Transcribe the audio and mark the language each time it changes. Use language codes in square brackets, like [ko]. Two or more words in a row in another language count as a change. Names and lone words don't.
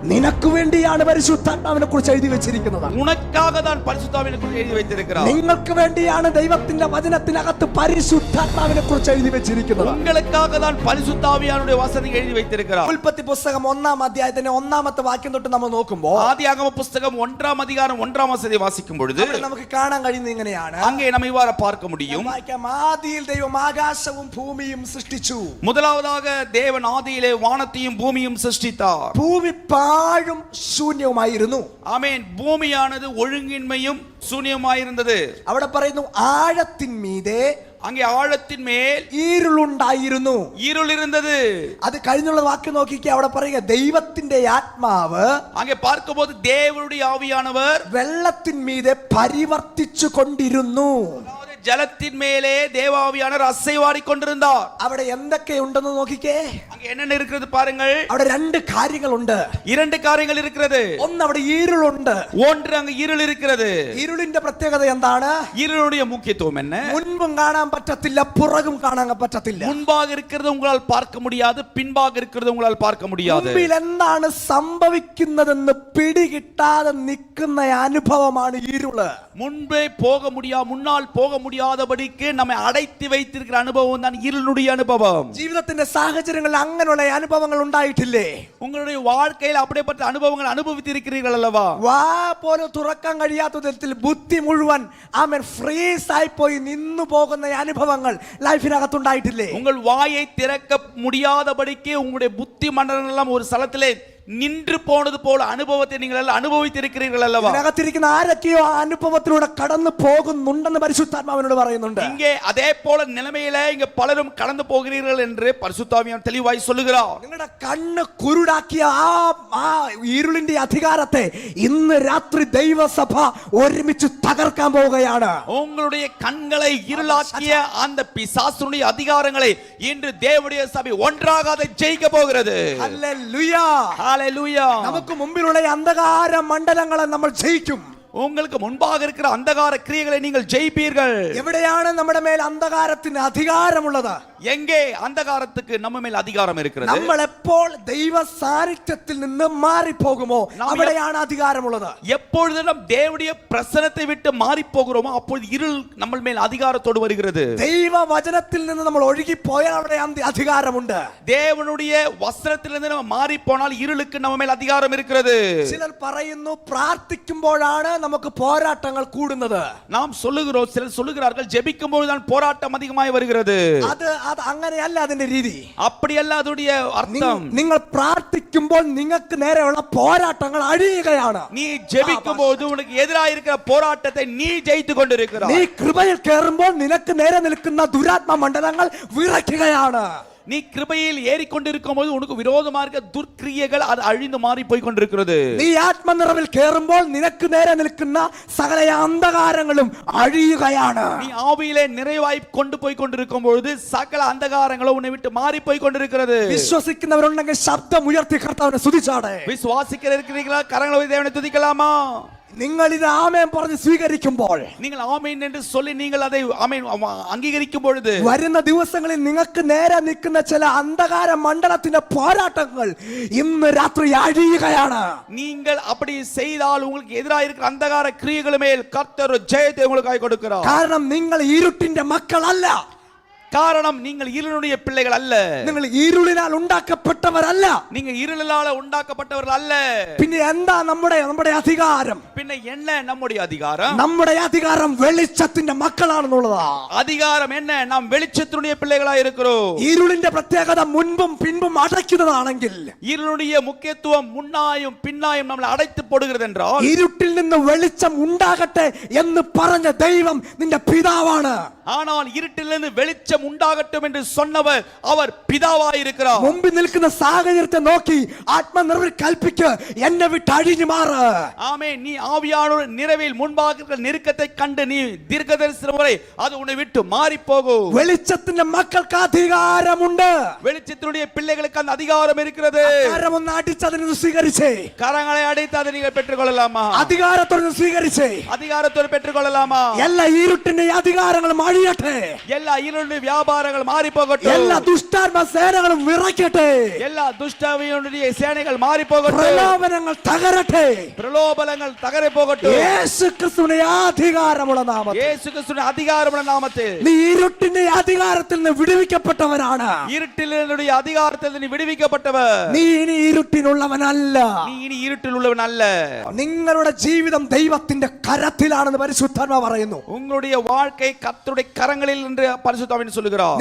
[ml] നിനക്ക് വേണ്ടിയാണ് പരിശുദ്ധാത്മാവിനെ കുറിച്ച് എഴുതി വെച്ചിരിക്കുന്നത്. [ta] உனக்காக தான் பரிசுத்தாவினை குறித்து எழுதி வைத்திருக்கிறார். [ml] നിങ്ങൾക്ക് വേണ്ടിയാണ് ദൈവത്തിന്റെ വചനത്തിനകത്ത് പരിശുദ്ധാത്മാവിനെ കുറിച്ച് എഴുതി വെച്ചിരിക്കുന്നത്. [ta] உங்களுக்காக தான் பரிசுத்தாவியானுடைய வசனம் எழுதி வைத்திருக்கிறார். [ml] ഉൽപ്പത്തി പുസ്തകം 1-ാം അധ്യായത്തിന്റെ 1-ാമത്തെ വാക്യം തൊട്ട് നമ്മൾ നോക്കുമ്പോൾ [ta] ஆதியாகம புத்தகம் 1-ாம் அதிகாரம் 1-ாம் வசனத்தை வாசிக்கும் பொழுது [ml] നമുക്ക് കാണാൻ കഴിയുന്നത് ഇങ്ങനെയാണ്. [ta] அங்கே நம்ம இவ்வாறு பார்க்க முடியும். [ml] ആദിയിൽ ദൈവം ആകാശവും ഭൂമിയും സൃഷ്ടിച്ചു. [ta] முதலாவதாக தேவன் ஆதியிலே வானத்தையும் பூமியும் சிருஷ்டித்தார். [ml] ഭൂമി പാഴും ശൂന്യവുമായിരുന്നു. [ta] ஆமென். பூமியானது ஒழுங்கின்மையும் சூனியமாயிருந்தது. [ml] അവിടെ പറയുന്നു ആഴത്തിന്മീതെ, [ta] அங்கே ஆழத்தின் மேல் [ml] ഇരുളുണ്ടായിരുന്നു. [ta] இருள் இருந்தது. [ml] അത് കഴിഞ്ഞുള്ള വാക്യം നോക്കിക്കേ. അവിടെ പറയുക ദൈവത്തിന്റെ ആത്മാവ് [ta] அங்கே பார்க்கும்போது தேவனுடைய ஆவியானவர் [ml] വെള്ളത്തിന്മീതെ പരിവർത്തിച്ചു കൊണ്ടിരുന്നു. [ta] ஜலத்தின் மேலே தேவாவியானவர் அசைவாடி கொண்டிருந்தார். [ml] അവിടെ എന്തൊക്കെയുണ്ടെന്ന് നോക്കിക്കേ. [ta] அங்கே என்னென்ன இருக்கிறது பாருங்கள். [ml] അവിടെ രണ്ട് കാര്യങ്ങളുണ്ട്. [ta] இரண்டு காரியங்கள் இருக்கிறது. [ml] ഒന്ന്, അവിടെ ഇരുളുണ്ട്. [ta] ஒன்று, அங்கு இருள் இருக்கிறது. [ml] ഇരുളിന്റെ പ്രത്യേകത എന്താണ്? [ta] இருளுடைய முக்கியத்துவம் என்ன? [ml] മുൻപും കാണാൻ പറ്റത്തില്ല, പുറകും കാണാൻ പറ്റത്തില്ല. [ta] முன்பாக இருக்கிறது உங்களால் பார்க்க முடியாது, பின்பாக இருக்கிறது உங்களால் பார்க்க முடியாது. [ml] മുമ്പിൽ എന്താണ് സംഭവിക്കുന്നതെന്ന് പിടികിട്ടാതെ നിൽക്കുന്ന അനുഭവമാണ് ഇരുള്. [ta] முன்பே போக முடியாது, முன்னால் போக முடியாதபடிக்கு நம்மை அடைத்து வைத்திருக்கிற அனுபவம் தான் இருளுடைய அனுபவம். [ml] ജീവിതത്തിന്റെ സാഹചര്യങ്ങളിൽ അങ്ങനെയുള്ള അനുഭവങ്ങൾ ഉണ്ടായിട്ടില്ലേ? [ta] உங்களுடைய வாழ்க்கையில் அப்படிப்பட்ட அனுபவங்கள் அனுபவித்திருக்கிறீர்கள் அல்லவா? [ml] വാ പോലും തുറക്കാൻ കഴിയാത്ത വിധത്തിൽ ബുദ്ധി മുഴുവൻ ഫ്രീസ് ആയി പോയി നിന്നു പോകുന്ന അനുഭവങ്ങൾ ലൈഫിനകത്തുണ്ടായിട്ടില്ലേ? [ta] உங்கள் வாயை திறக்க முடியாதபடிக்கு உங்களுடைய புத்தி மண்டலம் எல்லாம் ஒரு ஸ்தலத்திலே நின்று போனது போல அனுபவத்தை நீங்கள் அனுபவித்திருக்கிறீர்கள் அல்லவா? [ml] ഇതിനകത്തിരിക്കുന്ന ആരൊക്കെയോ ആ അനുഭവത്തിലൂടെ കടന്നു പോകുന്നുണ്ടെന്ന് പരിശുദ്ധാത്മാവിനോട് പറയുന്നുണ്ട്. [ta] இங்கே அதே போல நிலைமையில இங்க பலரும் கடந்து போகிறீர்கள் என்று பரிசுத்தாவியானவர் தெளிவாய் சொல்லுகிறார். [ml] നിങ്ങളുടെ കണ്ണ് കുരുടാക്കിയ ആ ഇരുളിന്റെ അധികാരത്തെ ഇന്ന് രാത്രി ദൈവസഭ ഒരുമിച്ച് തകർക്കാൻ പോവുകയാണ്. [ta] உங்களுடைய கண்களை இருளாக்கிய அந்த பிசாசுடைய அதிகாரங்களை இன்று தேவனுடைய சபை ஒன்றாக அதை ஜெயிக்க போகிறது. [ml] ഹല്ലേലൂയ. [ta] ஹalleluya. [ml] നമുക്ക് മുമ്പിലുള്ള അന്ധകാര മണ്ഡലങ്ങളെ നമ്മൾ ജയിക്കും. [ta] உங்களுக்கு முன்பாக இருக்கிற அந்தகார கிரியைகளை நீங்கள் ஜெயிப்பீர்கள். [ml] എവിടെയാണ് നമ്മുടെ മേൽ അന്ധകാരത്തിന് അധികാരമുള്ളത്? [ta] எங்கே அந்தகாரத்துக்கு நம்ம மேல் அதிகாரம் இருக்கிறது? [ml] നമ്മൾ എപ്പോൾ ദൈവ സാന്നിധ്യത്തിൽ നിന്ന് മാറി പോകുമോ അവിടെയാണ് അധികാരമുള്ളത്. [ta] எப்பொழுது நாம் தேவனுடைய பிரசன்னத்தை விட்டு மாறி போகிறோமோ அப்பொழுது இருள் நம்ம மேல் அதிகாரத்தோடு வருகிறது. [ml] ദൈവ വചനത്തിൽ നിന്ന് നമ്മൾ ഒഴുകി പോയാൽ അവിടെ അധികാരമുണ്ട്. [ta] தேவனுடைய வசனத்திலிருந்து நம்ம மாறி போனால் இருளுக்கு நம்ம மேல் அதிகாரம் இருக்கிறது. [ml] ചിലർ പറയുന്നു പ്രാർത്ഥിക്കുമ്പോഴാണ് നമുക്ക് പോരാട്ടങ്ങൾ കൂടുന്നത്. [ta] நாம் சொல்லுகிறோம், சிலர் சொல்லுகிறார்கள் ஜெபிக்கும் பொழுது தான் போராட்டம் அதிகமாய் வருகிறது. [ml] അത് അങ്ങനെയല്ല അതിന്റെ രീതി. [ta] அப்படியல்ல அதுடைய அர்த்தம். [ml] നിങ്ങൾ പ്രാർത്ഥിക്കുമ്പോൾ നിങ്ങൾക്ക് നേരെയുള്ള പോരാട്ടങ്ങൾ അഴിയുകയാണ്. [ta] நீ ஜெபிக்கும் போது உனக்கு எதிராக இருக்கிற போராட்டத்தை நீ ஜெயித்து கொண்டிருக்கிறாய். [ml] നീ കൃപയിൽ കയറുമ്പോൾ നിനക്ക് നേരെ നിൽക്കുന്ന ദുരാത്മ മണ്ഡലങ്ങൾ വിറയ്ക്കുകയാണ്. [ta] நீ கிருபையில் ஏறிக்கொண்டிருக்கும் போது உனக்கு விரோதமாக இருக்க துர்க்கிரியைகள் அது அழிந்து மாறி போய் கொண்டிருக்கிறது. [ml] നീ ആത്മനിറവിൽ കയറുമ്പോൾ നിനക്ക് നേരെ നിൽക്കുന്ന സകല അന്ധകാരങ്ങളും അഴിയുകയാണ്. [ta] நீ ஆவியிலே நிறைவாய் கொண்டு போய் கொண்டிருக்கும் பொழுது சகல அந்தகாரங்களும் உன்னை விட்டு மாறி போய் கொண்டிருக்கிறது. [ml] വിശ്വസിക്കുന്നവരുണ്ടെങ്കിൽ ശബ്ദം ഉയർത്തി കർത്താവിനെ സ്തുതിച്ചാട്ടെ. [ta] விசுவாசிக்கிறீர்களா? கரங்களை உயர்த்தி தேவனை துதிக்கலாமா? [ml] നിങ്ങൾ ഇത് ആമേൻ പറഞ്ഞ് സ്വീകരിക്കുമ്പോൾ, [ta] நீங்கள் ஆமென் என்று சொல்லி நீங்கள் அதை ஆமென் അംഗീകരിക്കും பொழுது [ml] വരുന്ന ദിവസങ്ങളിൽ നിങ്ങൾക്ക് നേരെ നിൽക്കുന്ന ചില അന്ധകാര മണ്ഡലത്തിന്റെ പോരാട്ടങ്ങൾ ഇന്ന് രാത്രി അഴിയുകയാണ്. [ta] நீங்கள் அப்படி செய்தால் உங்களுக்கு எதிராக இருக்கிற அந்தகார கிரியைகள் மேல் கர்த்தர் ஜெயத்தை உங்களுக்கு கொடுக்கிறார். [ml] കാരണം നിങ്ങൾ ഇരുട്ടിന്റെ മക്കളല്ല. [ta] காரணம் நீங்கள் இருளுடைய பிள்ளைகள் அல்ல. [ml] നിങ്ങൾ ഇരുളിനാൽ ഉണ്ടാക്കപ്പെട്ടവരല്ല. [ta] நீங்கள் இருளால உண்டாக்கப்பட்டவர்கள் அல்ல. [ml] പിന്നെ എന്താ നമ്മുടെ അധികാരം? [ta] பின்ன என்ன நம்முடைய அதிகாரம்? [ml] നമ്മുടെ അധികാരം വെളിച്ചത്തിന്റെ മക്കളാണെന്നുള്ളതാ. [ta] அதிகாரம் என்ன? நாம் வெளிச்சத்தினுடைய பிள்ளைகளாய் இருக்கிறோம். [ml] ഇരുളിന്റെ പ്രത്യേകത മുൻപും പിൻപും അടയ്ക്കുന്നതാണെങ്കിൽ, [ta] இருளுடைய முக்கியத்துவம் முன்னாயும் பின்னாயும் நம்மளை அடைத்து போடுகிறது என்றால், [ml] ഇരുട്ടിൽ നിന്ന് വെളിച്ചം ഉണ്ടാകട്ടെ എന്ന് പറഞ്ഞ ദൈവം നിന്റെ പിതാവാണ്. [ta] ஆனால் இருட்டிலிருந்து வெளிச்சம் உண்டாகட்டும் என்று சொன்னவர் அவர் பிதாவாய் இருக்கிறார். [ml] മുമ്പിൽ നിൽക്കുന്ന സാഹചര്യത്തെ നോക്കി ആത്മനിർവൃതി കൽപ്പിക്ക്, എന്നെ വിട്ട് അഴിഞ്ഞു മാറ്. [ta] ஆமென். நீ ஆவியானவர் நிறைவில் முன்பாக இருக்கிற நெருக்கத்தை கண்டு நீ தீர்க்கதரிசனம் வரை அது உன்னை விட்டு மாறி போகும். [ml] വെളിച്ചത്തിന്റെ മക്കൾക്ക് അധികാരമുണ്ട്. [ta] வெளிச்சத்தினுடைய பிள்ளைகளுக்கு அந்த அதிகாரம் இருக்கிறது. [ml] അധികാരമൊന്ന് അടിച്ചതിന് സ്വീകരിച്ചേ. [ta] கரங்களை அடித்து அதை நீங்கள் பெற்றுக்கொள்ளலாமா? [ml] അധികാരത്തോടെ സ്വീകരിച്ചേ. [ta] அதிகாரத்தோடு பெற்றுக்கொள்ளலாமா? [ml] എല്ലാ ഇരുട്ടിന്റെ അധികാരങ്ങളും അഴിയട്ടെ. [ta] எல்லா இருளுடைய வியாபாரங்கள் மாறி போகட்டும். [ml] എല്ലാ ദുഷ്ടാത്മ സേനകളും വിറയ്ക്കട്ടെ. [ta] எல்லா துஷ்டாவியுடைய சேனைகள் மாறி போகட்டும். [ml] പ്രലോഭനങ്ങൾ തകരട്ടെ. [ta] பிரலோபனங்கள் தகரை போகட்டும். [ml] യേശുക്രിസ്തുവിന്റെ അധികാരമുള്ള നാമത്തിൽ, [ta] இயேசு கிறிஸ்துவின் அதிகாரமுள்ள நாமத்தில் [ml] നീ ഇരുട്ടിന്റെ അധികാരത്തിൽ നിന്ന് വിടുവിക്കപ്പെട്ടവനാണ്. [ta] இருட்டினுடைய அதிகாரத்தில் நீ விடுவிக்கப்பட்டவர். [ml] നീ ഇനി ഇരുട്ടിനുള്ളവനല്ല. [ta] நீ ഇനി இருட்டில் உள்ளவன் அல்ல. [ml] നിങ്ങളുടെ ജീവിതം ദൈവത്തിന്റെ കരത്തിലാണെന്ന് പരിശുദ്ധാത്മാവ് പറയുന്നു. [ta] உங்களுடைய வாழ்க்கை கர்த்தருடைய கரங்களில் என்று பரிசுத்தாவின் சொல்லுகிறார்.